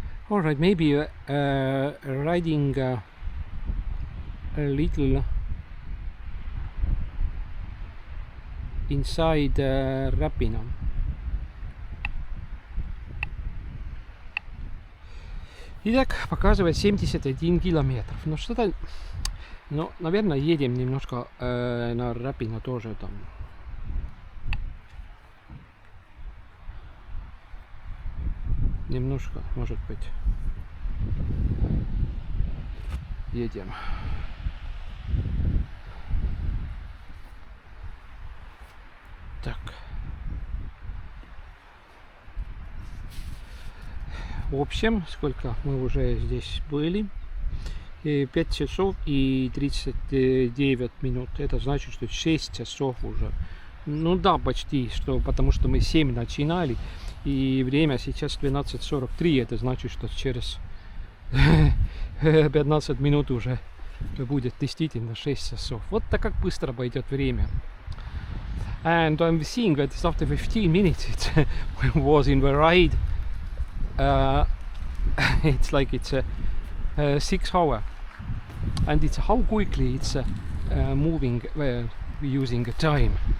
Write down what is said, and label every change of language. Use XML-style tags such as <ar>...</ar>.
<en>All right, maybe riding a little inside Räpina.</en> <ru>Итак, показывает 71 километров. Ну что-то, ну, наверное, едем немножко на Räpina тоже там. Немножко, может быть, едем. Так. В общем, сколько мы уже здесь были? 5 часов и 39 минут. Это значит, что 6 часов уже. Ну да, почти, что, потому что мы 7 начинали. И время сейчас 12:43. Это значит, что через 15 минут уже будет действительно 6 часов. Вот так как быстро пойдет время.</ru> <en>And I'm seeing that after 15 minutes it was in the ride. It's like it's a 6 hour. And it's how quickly it's moving using the time.</en>